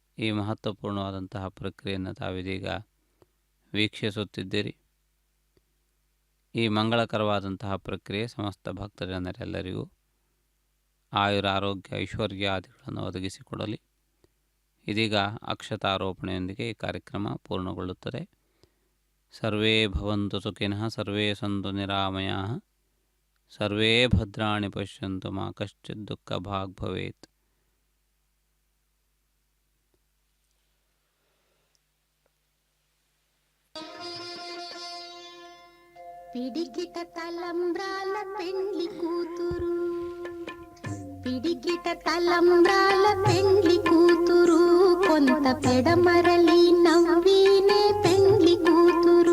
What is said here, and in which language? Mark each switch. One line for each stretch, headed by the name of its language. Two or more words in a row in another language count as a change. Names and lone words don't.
Kannada: ಈ ಮಹತ್ವಪೂರ್ಣವಾದಂತಹ ಪ್ರಕ್ರಿಯೆಯನ್ನು ತಾವಿದೀಗ ವೀಕ್ಷಿಸುತ್ತಿದ್ದೀರಿ. ಈ ಮಂಗಳಕರವಾದಂತಹ ಪ್ರಕ್ರಿಯೆ ಸಮಸ್ತ ಭಕ್ತಜನರೆಲ್ಲರಿಗೂ ಆಯುರ ಆರೋಗ್ಯ ಐಶ್ವರ್ಯಾದಿಗಳನ್ನು ಒದಗಿಸಿಕೊಡಲಿ. ಇದೀಗ ಅಕ್ಷತಾರೋಪಣೆಯೊಂದಿಗೆ ಈ ಕಾರ್ಯಕ್ರಮ ಪೂರ್ಣಗೊಳ್ಳುತ್ತದೆ.
Sanskrit: ಸರ್ವೇ ಭವಂತು ಸುಖಿನಃ, ಸರ್ವೇ ಸಂತು ನಿರಾಮಯಾಃ, ಸರ್ವೇ ಭದ್ರಾಣಿ ಪಶ್ಯಂತು ಮಾ ಕಶ್ಚಿತ್ ದುಃಖ ಭಾಗ್ ಭವೇತ್.
Telugu: పిడికిట తలంబ్రాల పెండ్లి కూతురు, పిడికిట తలంబ్రాల పెండ్లి కూతురు, కొంత పెడమరలి నవ్వీనే పెండ్లి కూతురు.